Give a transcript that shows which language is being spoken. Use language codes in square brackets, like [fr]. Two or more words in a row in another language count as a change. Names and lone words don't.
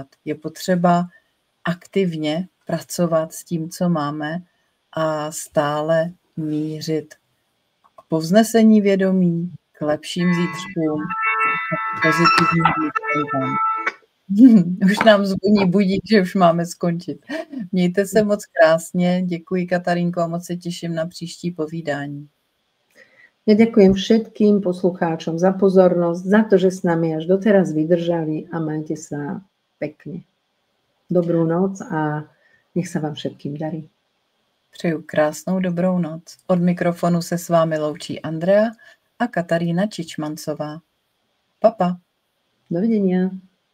[cs] Je potřeba aktivně pracovat s tím, co máme a stále mířit k povznesení vědomí, k lepším zítřkům a k pozitivním výsledkům. Už nám zvoní budík, že už máme skončit. Mějte se moc krásně, děkuji, Katarínko, a moc se těším na příští povídání. [sk] Ja ďakujem všetkým poslucháčom za pozornosť, za to, že s nami až doteraz vydržali a majte sa pekne. Dobrú noc a nech sa vám všetkým darí. [cs] Přeju krásnou dobrou noc. Od mikrofonu se s vámi loučí Andrea a Katarína Čičmancová. Papa. [sk] Dovidenia.